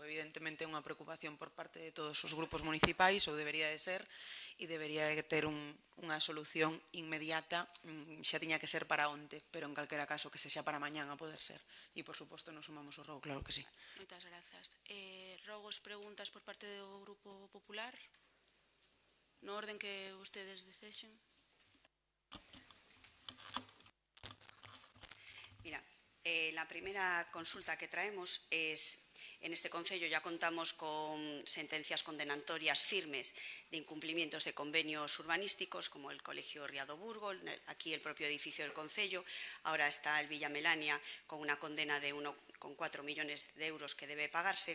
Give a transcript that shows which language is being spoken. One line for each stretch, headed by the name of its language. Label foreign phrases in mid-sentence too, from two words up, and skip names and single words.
Galician: Evidentemente é unha preocupación por parte de todos os grupos municipais, ou debería de ser, e debería de ter unha solución inmediata, xa tiña que ser para onte, pero en calquera caso que sexa para mañán a poder ser. E, por suposto, nos sumamos ao rogo,
Spanish: claro que sí.
Galician: Moitas grazas. Rogos, preguntas por parte do Grupo Popular? No orden que ustedes desexen.
Spanish: Mira, la primera consulta que traemos es, en este concello ya contamos con sentencias condenatorias firmes de incumplimientos de convenios urbanísticos, como el Colegio Riado Burgo, aquí el propio edificio del concello, ahora está el Villa Melania con una condena de 1,4 millones de euros que debe pagarse.